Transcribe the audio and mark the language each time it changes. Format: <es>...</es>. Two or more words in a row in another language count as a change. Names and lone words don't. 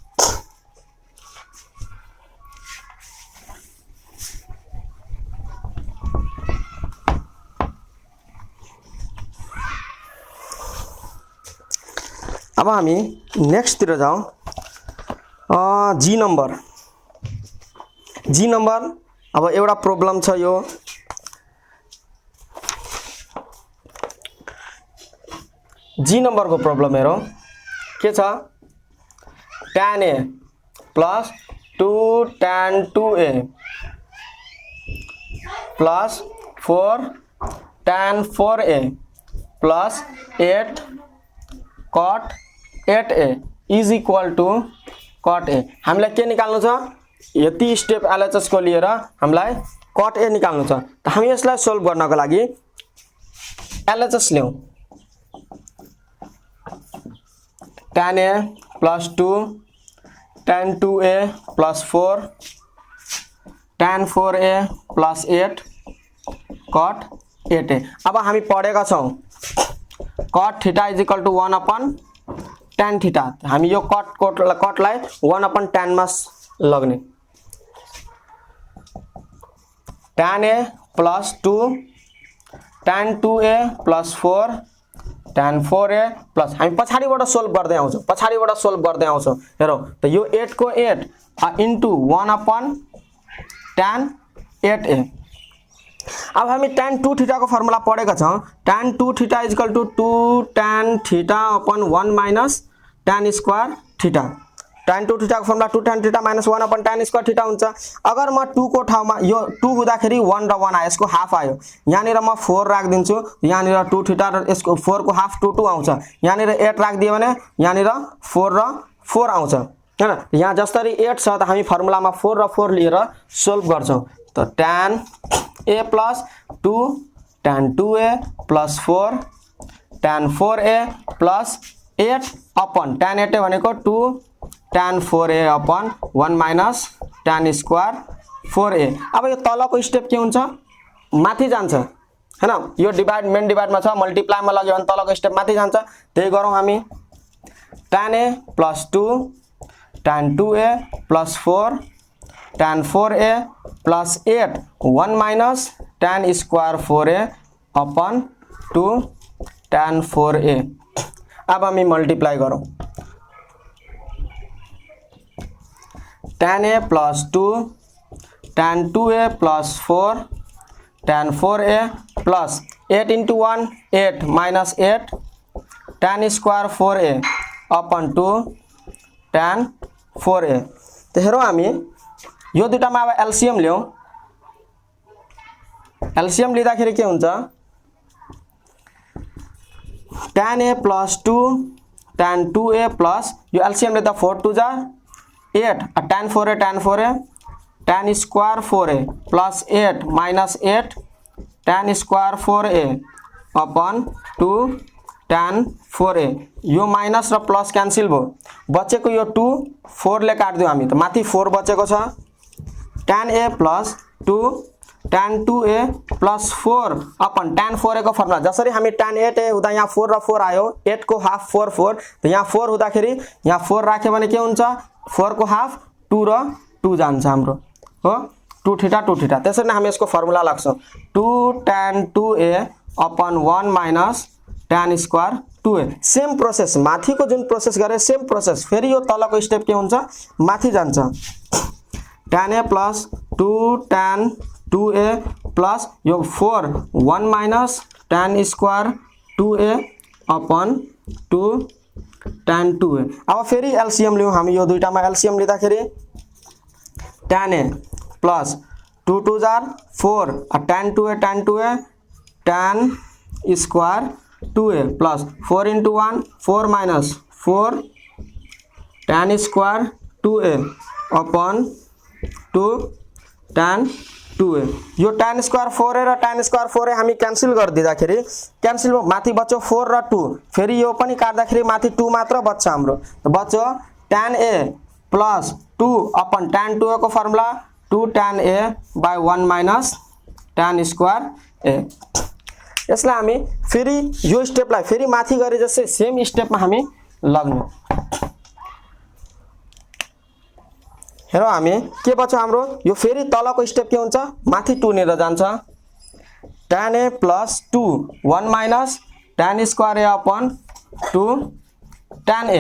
<ne>अब हामी नेक्स्ट तिर जाउँ। जी नंबर अब एउटा प्रब्लम छ यो जी नंबर को प्रब्लम हेरौं के छ</ne> <en>tan a plus 2 tan 2a plus 4 tan 4a plus 8 cot 8a is equal to cot a.</en> <ne>हामीलाई के निकाल्नु छ यति स्टेप एलएचएस को लिएर हामीलाई cot a निकाल्नु छ। त हामी यसलाई सोल्भ गर्नको लागि एलएचएस ल्याउँ।</ne> <en>tan a plus 2 tan 2a plus 4 tan 4a plus 8 cot 8a.</en> <ne>अब हामी पढेका छौं</ne> <en>cot theta is equal to 1/tan theta.</en> <ne>हामी यो cot लाई 1/tan मा लग्ने</ne> <en>tan a plus 2 tan 2a plus 4 tan 4a plus</en> <ne>हामी पछाडीबाट सोल्भ गर्दै आउँछौं। हेरौ त यो 8 को</ne> <en>8 into 1/tan 8a.</en> <ne>अब हामी</ne> <en>tan 2 theta</en> <ne>को फर्मुला पढेका छौं।</ne> <en>tan 2 theta is equal to 2 tan theta upon 1 minus tan square theta. tan 2 theta</en> <ne>को फर्मुला</ne> <en>2 tan theta minus 1 upon tan square theta</en> <ne>हुन्छ। अगर म 2 को ठाउँमा यो 2 हुँदाखेरि 1 र 1 आयो, यसको हाफ आयो, यहाँनिर म 4 राख्दिन्छु, यहाँनिर 2 थीटा र यसको 4 को हाफ 2 2 आउँछ, यहाँनिर 8 राखिदियो भने यहाँनिर 4 र 4 आउँछ हैन। यहाँ जसरी 8 छ त हामी फर्मुलामा 4 र 4 लिएर सोल्भ गर्छौं। त</ne> <en>tan a plus 2 tan 2a plus 4 tan 4a plus 8 upon tan 8</en> <ne>भनेको</ne> <en>2 tan 4a upon 1 minus tan square 4a.</en> <ne>अब यो तलको स्टेप के हुन्छ, माथि जान्छ हैन। यो डिवाइड मेन डिवाइडमा छ, मल्टिप्लाईमा लग्यो भने तलको स्टेप माथि जान्छ। त्यही गरौँ हामी।</ne> <en>tan a plus 2 tan 2a plus 4 tan 4a plus 8 1 minus tan square 4a upon 2 tan 4a.</en> <ne>अब हामी मल्टिप्लाई गरौँ।</ne> <en>tan a plus 2 tan 2a plus 4 tan 4a plus 8 into 1 8 minus 8 tan square 4a upon 2 tan 4a.</en> <ne>तो हेरौँ हामी यो दुटामा अब एलसीएम ल्याउँ। एलसीएम लिँदाखेरि के हुन्छ,</ne> <en>tan a plus 2 tan 2a plus</en> <ne>यो एलसीएम लेदा</ne> <en>4 2 जा 8 tan 4a tan square 4a plus 8 minus 8 tan square 4a upon 2 tan 4a.</en> <ne>यो माइनस र प्लस क्यान्सल भयो, बचेको यो 2 4 ले काट्दियौ हामी, त माथि 4 बचेको छ।</ne> <en>tan a plus 2 tan 2a plus 4 upon tan 4a</en> <ne>को फर्मुला जसरी हामी tan 8a हुँदा यहाँ 4 र 4 आयो, 8 को हाफ 4 4, त यहाँ 4 हुँदाखेरि यहाँ 4 राख्यो भने के हुन्छ, 4 को हाफ 2 र 2 जान्छ हाम्रो हो,</ne> <en>2 theta 2 theta.</en> <ne>त्यसरी नै हामी यसको फर्मुला लाग्छौं</ne> <en>2 tan 2a upon 1 minus tan square 2a. same process,</en> <ne>माथिको जुन प्रोसेस गरे</ne> <en>same process,</en> <ne>फेरि यो तलको स्टेप के हुन्छ, माथि जान्छ।</ne> <en>tan a plus 2 tan 2a plus यो 4 1 minus tan square 2a upon 2 tan 2a।</en> <ne>अब फेरि एलसीएम लियौं हामी। यो दुईटामा एलसीएम लिँदाखेरि</ne> <en>tan a plus 2 2 जार 4 tan 2a tan square 2a plus 4 into 1 4 minus 4 tan square 2a upon 2 tan 2a।</en> <ne>यो</ne> <en>tan square 4a</en> <ne>र</ne> <en>tan square 4a</en> <ne>हामी क्यान्सल गरिदिँदाखेरि क्यान्सल माथि बच्यो 4 र 2, फेरि यो पनि काट्दाखेरि माथि 2 मात्र बच्छ हाम्रो, बच्यो</ne> <en>tan a plus 2 upon tan 2a</en> <ne>को फर्मुला</ne> <en>2 tan a by 1 minus tan square a.</en> <ne>यसलाई हामी फेरि यो स्टेपलाई फेरि माथि गरे जस्तै सेम स्टेपमा हामी लग्नु। हेरौँ हामी के बच्यो हाम्रो, यो फेरि तलको स्टेप के हुन्छ, माथि 2 नेर जान्छ।</ne> <en>tan a plus 2 1 minus tan square a upon 2 tan a.</en>